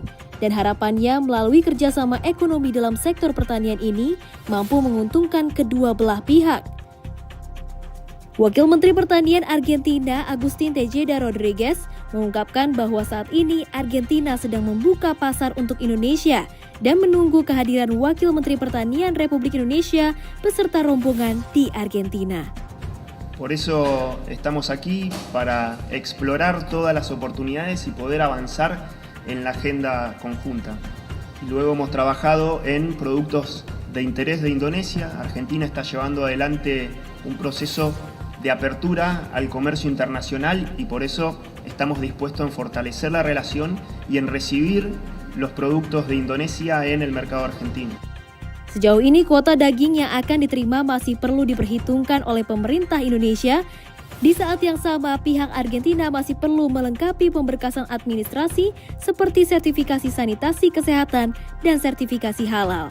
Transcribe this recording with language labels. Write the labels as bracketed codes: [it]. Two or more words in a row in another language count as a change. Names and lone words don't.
[id] Dan harapannya melalui kerjasama ekonomi dalam sektor pertanian ini mampu menguntungkan kedua belah pihak. Wakil Menteri Pertanian Argentina Agustín Tejeda Rodríguez mengungkapkan bahwa saat ini Argentina sedang membuka pasar untuk Indonesia dan menunggu kehadiran Wakil Menteri Pertanian Republik Indonesia beserta rombongan di Argentina. [es] Por eso estamos aquí para explorar todas las oportunidades y poder avanzar en la agenda conjunta. Luego hemos trabajado en productos de interés de Indonesia. Argentina está llevando adelante un proceso de apertura al comercio internacional y por eso estamos dispuestos en fortalecer la relación y en recibir los productos de Indonesia en el mercado argentino. [id] Sejauh ini kuota daging yang akan diterima masih perlu diperhitungkan oleh pemerintah Indonesia. Di saat yang sama, pihak Argentina masih perlu melengkapi pemberkasan administrasi seperti sertifikasi sanitasi kesehatan dan sertifikasi halal.